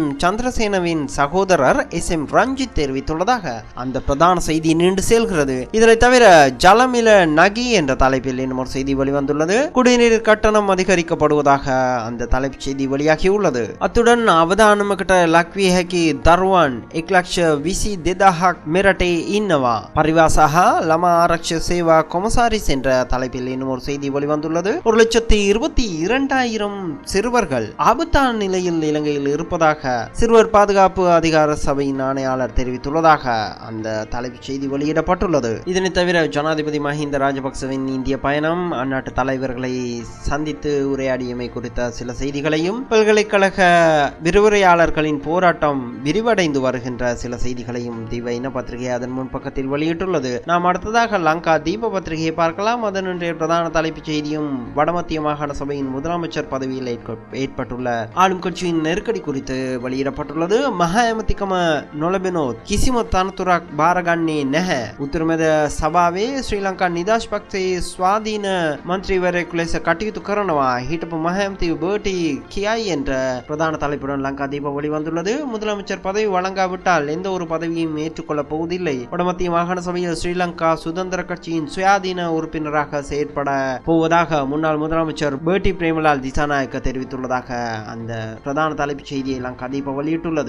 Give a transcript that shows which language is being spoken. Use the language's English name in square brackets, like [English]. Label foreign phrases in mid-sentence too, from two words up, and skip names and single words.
[Tamil] சந்திரசேனவின் சகோதரர் எஸ்.எம். ரஞ்சித் தெரிவித்துள்ளதாக அந்த பிரதான செய்தி நீண்டு செல்கிறது. இதனை தவிர [Sinhala] ජල මිල නගී [Tamil] என்ற தலைப்பில் இன்னும் ஒரு செய்தி வெளிவந்துள்ளது. குடிநீர் கட்டணம் அதிகரிக்கப்படுவதாக அந்த தலைப்பு செய்தி வெளியாகியுள்ளது. [Sinhala] அத்துடன் அவதானமකට ලක්විය හැකි දරුවන් 1,20,000ක් මෙරටේ ඉන්නවා පරිවාසහ ළමා ආරක්ෂක සේවා කොමසාරිස් [Tamil] என்ற தலைப்பில் இன்னும் ஒரு செய்தி வெளிவந்துள்ளது. 1,22,000 சிறுவர்கள் ஆபத்தான நிலையில் இலங்கையில் இருப்பதாக சிறுவர் பாதுகாப்பு அதிகார சபையின் ஆணையாளர் தெரிவித்துள்ளதாக அந்த தலைப்பு செய்தி வெளியிடப்பட்டுள்ளது. இதனை தவிர ஜனாதிபதி மஹிந்த ராஜபக்சவின் இந்திய பயணம், அந்நாட்டு தலைவர் தலைவர்களை சந்தித்து உரையாடியமை குறித்த சில செய்திகளையும், பல்கலைக்கழக விரிவுரையாளர்களின் போராட்டம் விரிவடைந்து வருகின்ற சில செய்திகளையும் தீப இன பத்திரிகை அதன் முன்பக்கத்தில் வெளியிட்டுள்ளது. நாம் அடுத்ததாக லங்கா தீப பத்திரிகையை பார்க்கலாம். அதன் இன்றைய பிரதான தலைப்புச் செய்தியும் வடமத்திய மாகாண சபையின் முதலமைச்சர் பதவியில் ஏற்பட்டுள்ள ஆளும் கட்சியின் நெருக்கடி குறித்து வெளியிடப்பட்டுள்ளது. [Sinhala] மஹா ඇමතිකම නොලැබෙනොත් කිසිම තනතුරක් බාරගන්නේ නැහැ. උතුරුමැද සභාවේ ශ්‍රී ලංකා නිදහස් පක්ෂයේ ස්වාධීන මන්ත්‍රීවරයෙකු ලෙස කටයුතු කරනවා හිටපු මහා ඇමති බර්ටි කියයි [Tamil] என்ற பிரதான தலைப்புடன் லங்கா தீபம் வெளிவந்துள்ளது. முதலமைச்சர் பதவி வழங்காவிட்டால் எந்த ஒரு பதவியும் ஏற்றுக்கொள்ளப் போவதில்லை. வடமத்திய மாகாண சபையில் ஸ்ரீலங்கா சுதந்திர கட்சியின் சுயாதீன உறுப்பினராக செயற்பட போவதாக முன்னாள் முதலமைச்சர் பர்டி பிரேமலால் திசாநாயக்க தெரிவித்துள்ளதாக அந்த பிரதான தலைப்புச் செய்தியை லங்கா தீபம் வெளியிட்டுள்ளது.